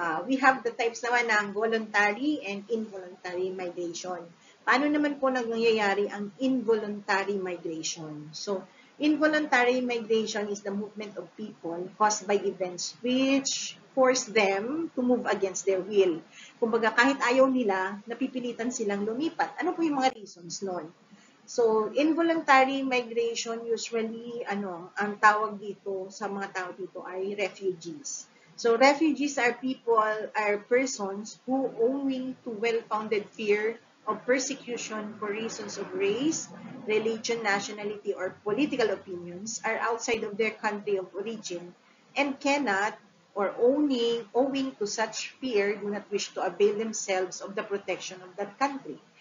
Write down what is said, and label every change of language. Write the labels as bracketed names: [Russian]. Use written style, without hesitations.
[English] We have the types naman ng voluntary and involuntary migration. [Filipino] Paano naman po nangyayari ang involuntary migration? [English] So, involuntary migration is the movement of people caused by events which force them to move against their will. [Filipino] Kumbaga, kahit ayaw nila, napipilitan silang lumipat. Ano po yung mga reasons nun? So, involuntary migration usually, ang tawag dito sa mga tao dito ay refugees. [English] So, refugees are persons who, owing to well-founded fear of persecution for reasons of race, religion, nationality, or political opinions, are outside of their country of origin and cannot, or owing to such fear, do not wish to avail themselves of the protection of that country.